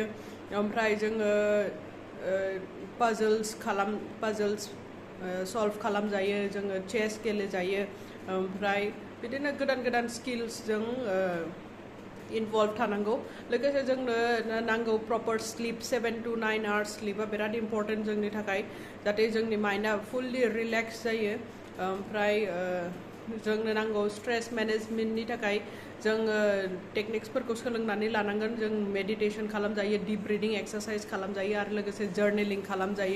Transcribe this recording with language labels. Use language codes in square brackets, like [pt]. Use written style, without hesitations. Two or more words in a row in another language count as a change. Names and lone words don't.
[brx] ओमफ्राय जोङो [en] puzzles solve [brx] खालामजायो, जोङो चेस गेलेजायो। ओमफ्राय बिदिनो गोदान गोदान स्किल्स जों इनभल्व थानांगौ। लोगोसे जोंनो नांगौ [en] proper sleep, 7 to 9 hours sleep [brx] बिराद इम्परटेन्ट जोंनि थाखाय, जाहाथे जोंनि माइंडआ [en] fully relax [brx] जायो। ओमफ्राय जोंनो नांगौ [en] stress management [brx] थाखाय जोङो टेक्निक्सफोरखौ सोलोंनानै लानांगोन। जों मेडिटेशन खालामजायो, [en] deep breathing exercise [brx] खालामजायो, आरो लोगोसे जर्नलिंग खालामजायो।